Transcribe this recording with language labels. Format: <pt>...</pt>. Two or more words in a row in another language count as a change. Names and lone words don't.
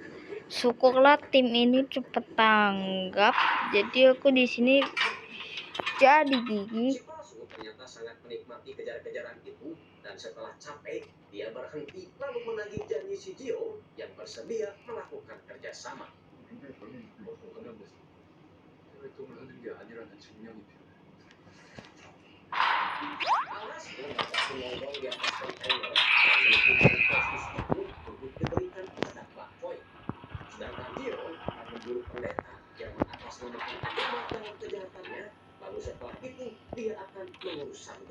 <id>Syukurlah tim ini cepet tanggap. Jadi aku di sini jadi gigi. Si palsu ternyata sangat menikmati kejar-kejaran itu, dan setelah capek, dia berhenti lalu menagih janji si Jio yang bersedia melakukan kerjasama.</id> <ko>근데 저는 이것도 관련돼서 활동을 하는 게 아니라는 증명이 필요해.</ko> <id>Alhasil mereka mengontrol di atas kontainer dan melakukan proses itu untuk diberikan kepada Pak Choi. Sedangkan Jio akan memburu pendeta yang mengatasnamakan agama dalam kejahatannya. Lalu setelah itu dia akan mengurus Sando.</id>